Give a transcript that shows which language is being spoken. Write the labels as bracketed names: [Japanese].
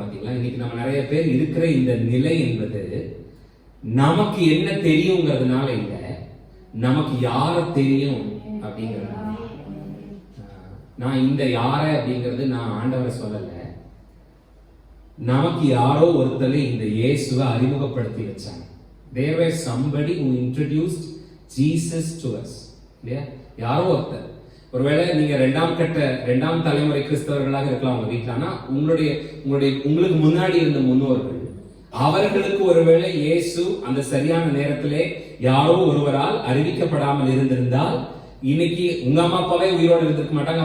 [Tamil] பாத்தீங்களா, இன்னைக்கு நம்ம நிறைய பேர் இருக்கிற இந்த நிலை என்பது நமக்கு என்ன தெரியுங்கிறதுனால இல்ல, நமக்கு யார தெரியும் அப்படிங்கிறது. நான் இந்த யார அப்படிங்கிறது நான் ஆண்டவரை சொல்லல, நமக்கு யாரோ ஒருத்தர் இந்த இயேசுவை அறிமுகப்படுத்தி வச்சாங்க. [English] There was somebody who introduced Jesus to us. [Tamil] இல்லையா? யாரோ ஒருத்தர். ஒருவேளை நீங்க 2ஆம் தலைமுறை கிறிஸ்தவர்களாக இருக்கலாம் உங்க வீட்டுல. ஆனா உங்களுக்கு முன்னாடி இருந்த முன்னோர்கள், அவர்களுக்கு ஒருவேளை இயேசு அந்த சரியான நேரத்திலே யாரோ ஒருவரால் அறிவிக்கப்படாமல் இருந்திருந்தால் இன்னைக்கு உங்க அம்மா அப்பாவே உயிரோட இருந்திருக்க மாட்டாங்க.